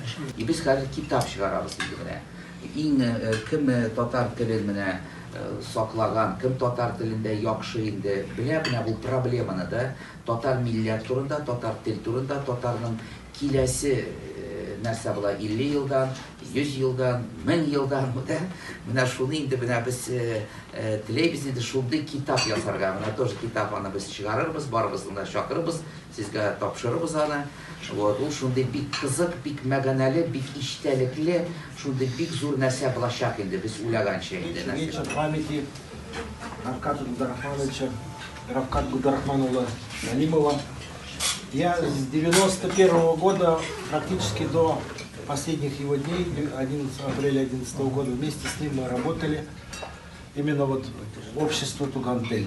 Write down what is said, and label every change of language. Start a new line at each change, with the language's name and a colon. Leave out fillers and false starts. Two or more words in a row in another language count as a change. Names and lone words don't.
Tatar: И без хәзер китап чыгарабыз инде менә. Иң кем татар телен менә саклаган, кем татар телендә яхшы инде белә менә бу проблеманы да, татар милләт турында, татар тел турында, татарның киләсе нәрсә була 50 елдан, 100 елдан, 1000 елдан, менә шуны инде менә без теләйбез инде шундый китап ясарга. Менә тоже китап аны без чыгарырбыз, барыбызны да чакырырбыз, сезгә тапшырырбыз аны. Вот, ул шундый бик кызык, бик мәгънәле, бик иштәлекле, шундый бик зур нәрсә булачак инде без уйлаганча инде нәрсә.
Russian: Вечер памяти Равката Габдрахмановича, Равкат Габдрахмановна Галимова. Я с 91 года практически до последних его дней, 11 апреля 2011 года, вместе с ним мы работали именно вот общество Тугантель.